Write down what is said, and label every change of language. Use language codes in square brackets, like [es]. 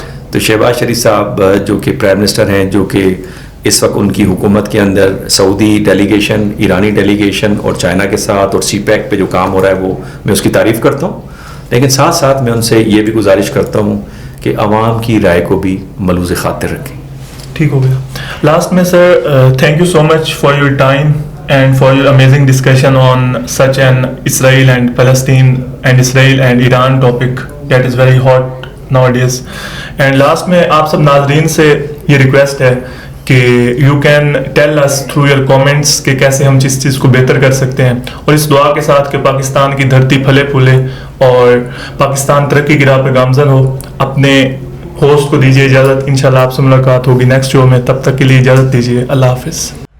[ur] تو شہباز شریف صاحب جو کہ پرائم منسٹر ہیں, جو کہ اس وقت ان کی حکومت کے اندر سعودی ڈیلیگیشن, ایرانی ڈیلیگیشن اور چائنا کے ساتھ اور سی پیک پہ جو کام ہو رہا ہے, وہ میں اس کی تعریف کرتا ہوں. لیکن ساتھ ساتھ میں ان سے یہ بھی گزارش کرتا ہوں کہ عوام کی رائے کو بھی ملحوظ خاطر رکھیں. ٹھیک ہو گیا. [en] Last میں sir, thank you so much for your time and for your amazing discussion on such an Israel and Palestine and Israel and Iran topic that is very hot nowadays. And last [ur] میں آپ سب ناظرین سے یہ request ہے کہ [en] you can tell us through your comments [ur] کہ کیسے ہم اس چیز کو بہتر کر سکتے ہیں, اور اس دعا کے ساتھ کہ پاکستان کی دھرتی پھلے پھولے اور پاکستان ترقی کی راہ پہ گامزن ہو. اپنے ہوسٹ کو دیجیے اجازت, انشاءاللہ آپ سے ملاقات ہوگی نیکسٹ شو میں. تب تک کے لیے اجازت دیجیے. اللہ حافظ.